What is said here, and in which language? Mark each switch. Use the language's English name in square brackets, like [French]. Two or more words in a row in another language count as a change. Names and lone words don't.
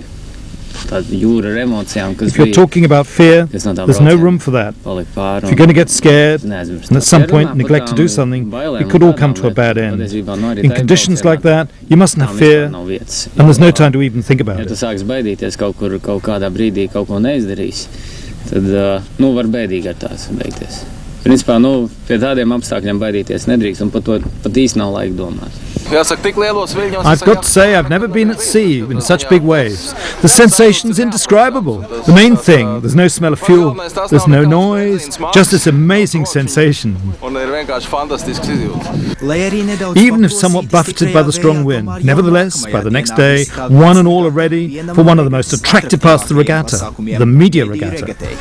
[English] If you're talking about fear, there's no room for that. If you're going to get scared and at some point neglect to do something, it could all come to a bad end. In conditions like that, you mustn't have fear, and there's no time to even think about it. [Latvian] Tad, var bēdīgi ar tās beigties. Principā, pie tādiem apstākļiem baidīties nedrīkst, un pat īsti nav laika domāt. [English] I've got to say, I've never been at sea in such big waves. The sensation's indescribable. The main thing, there's no smell of fuel, there's no noise, just this amazing sensation. Even if somewhat buffeted by the strong wind, nevertheless, by the next day, one and all are ready for one of the most attractive parts of the regatta, the media regatta.